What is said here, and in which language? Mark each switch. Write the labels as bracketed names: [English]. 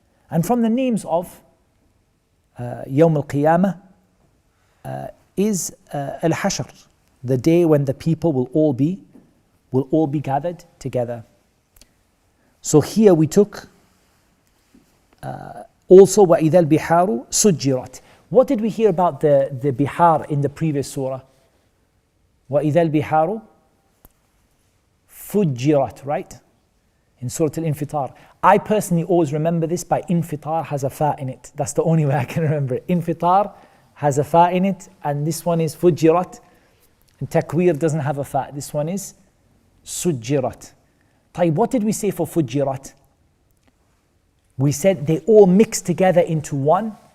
[English] And from the names of Yawm al-Qiyamah is al-Hashr, the day when the people will all be gathered together. So here we took also [Arabic] وَإِذَا الْبِحَارُ سُجِّرَتْ. [English] What did we hear about the bihar in the previous surah? [Arabic] وَإِذَا الْبِحَارُ فُجِّرَتْ, [English] right? In Surah Al-Infitar. I personally always remember this by Infitar has a fa in it. That's the only way I can remember it. Infitar has a fa in it, and this one is Fujirat. And Takwir doesn't have a fa. This one is Sujjirat. [Arabic] طيب, [English] what did we say for Fujirat? We said they all mixed together into one.